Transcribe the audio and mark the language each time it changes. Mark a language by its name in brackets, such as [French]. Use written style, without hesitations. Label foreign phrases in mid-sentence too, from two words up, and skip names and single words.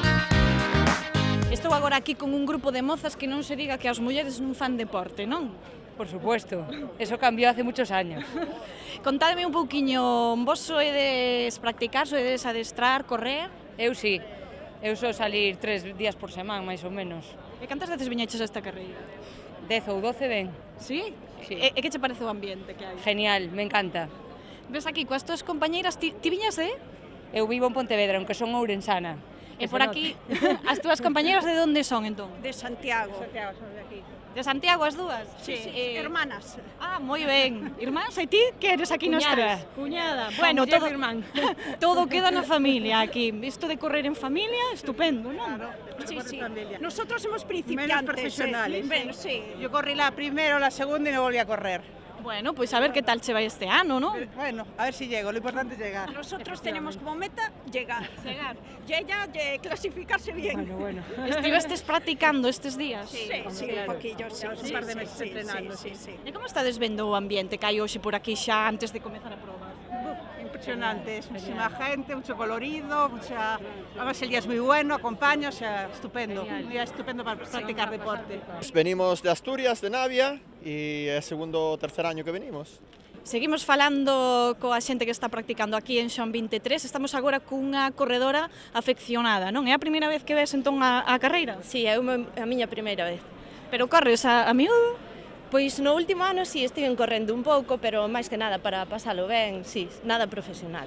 [Galician] Estou agora aquí con un grupo de mozas que non se diga que as mulleres non fan deporte, non? [Spanish] por supuesto. Eso cambió hace muchos años. [Galician] Contádeme un pouquiño, vos soedes practicar, soedes adestrar, correr? Eu sí. Eu sou salir 3 días por semana, máis ou menos. E cantas veces viñeches a esta carreira? 10 ou 12 ben. Sí? Sí. E que che parece o ambiente que hai? [Spanish] Genial, me encanta. [Galician] Ves aquí coas túas compañeiras, ti viñas de? Eu vivo en Pontevedra, aunque son ourensana. E por aquí, as túas compañeiras de onde son, entón? De Santiago. Santiago, son de aquí. De Santiago as dúas? [Spanish] Sí, hermanas. [Galician] Ah, moi ben. Irmáns, e ti que eres aquí nos tres? Cuñada. Bueno, todo, irmán. todo queda na familia aquí. Isto de correr en familia, estupendo, non? Claro. Sí, sí. [Spanish] Nosotros somos principiantes. Menos profesionales. Bueno, sí. Yo corrí la primera o la segunda y no volví a correr. Bueno, pues a ver qué tal se va este ano, ¿no? Bueno, a ver si llego, lo importante es llegar. Nosotros tenemos como meta llegar. Y ella clasificarse bien. Bueno. [Galician] ¿Estuvestes practicando estes días? [Spanish] Sí, un poquillo, sí. Un par de meses entrenando, sí. [Galician] E como estades vendo o ambiente que hai hoxe por aquí xa antes de comezar a probar? [Spanish] Impresionante, es muchísima gente, mucho colorido, además el día es muy bueno, acompaña, o sea, estupendo, un día estupendo para practicar deporte. Venimos de Asturias, de Navia, y es segundo o tercer año que venimos. [Galician] Seguimos falando coa xente que está practicando aquí en Xon 23, estamos agora cunha corredora afeccionada, non? É a primeira vez que ves entón a carreira? Sí, é a miña primeira vez. Pero corres a miúdo? Pois no último ano sí, estiven correndo un pouco, pero máis que nada para pasalo ben, sí, nada profesional.